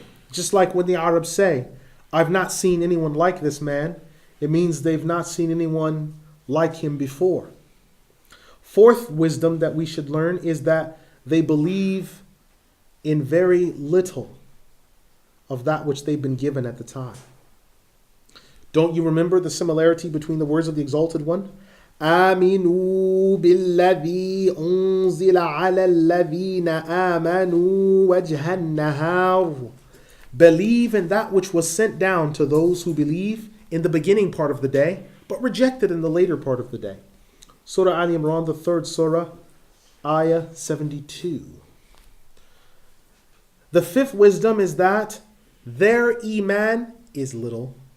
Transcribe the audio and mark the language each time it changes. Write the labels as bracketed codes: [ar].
[en] Just like when the Arabs say, I've not seen anyone like this man, it means they've not seen anyone like him before. Fourth wisdom that we should learn is that they believe in very little of that which they've been given at the time. Don't you remember the similarity between the words of the Exalted One? [ar] آمنوا بالذي أنزل على الذين آمنوا وجه النهار. [en] Believe in that which was sent down to those who believe in the beginning part of the day, but rejected in the later part of the day. Surah Al Imran, the 3rd surah, ayah 72. The fifth wisdom is that their iman is little.